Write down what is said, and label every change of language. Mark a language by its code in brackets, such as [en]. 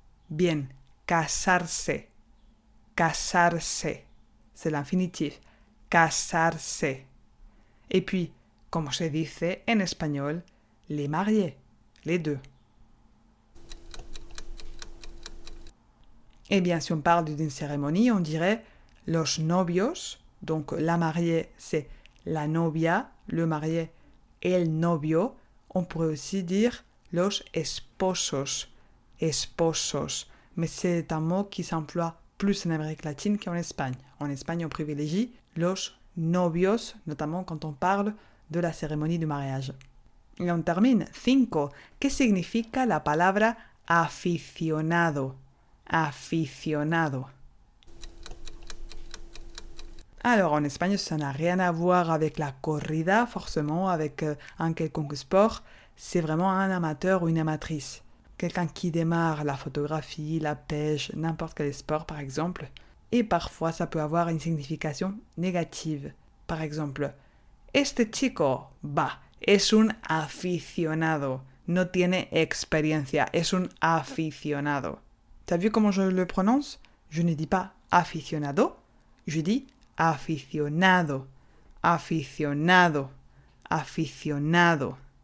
[fr] Bien, casarse. Casarse. C'est l'infinitif. Casarse. Et puis, [es] ¿cómo se dice en español [fr] les mariés? Les deux. Eh bien, si on parle d'une cérémonie, on dirait [es] los novios. [fr] Donc, la mariée, c'est [es] la novia. [fr] Le marié, [es] el novio. [fr] On pourrait aussi dire [es] los esposos. [fr] Esposos. Mais c'est un mot qui s'emploie plus en Amérique latine qu'en Espagne. En Espagne, on privilégie [es] los novios, [fr] notamment quand on parle de la cérémonie du mariage. Et on termine. 5. [es] ¿Qué significa la palabra aficionado? Aficionado. [fr] Alors, en Espagne, ça n'a rien à voir avec la corrida, forcément, avec un quelconque sport. C'est vraiment un amateur ou une amatrice. Quelqu'un qui démarre la photographie, la pêche, n'importe quel sport, par exemple. Et parfois, ça peut avoir une signification négative. Par exemple, [es] este chico, es un aficionado. No tiene experiencia, es un aficionado. [fr] T'as vu comment je le prononce? Je ne dis pas aficionado, je dis aficionado, aficionado, aficionado.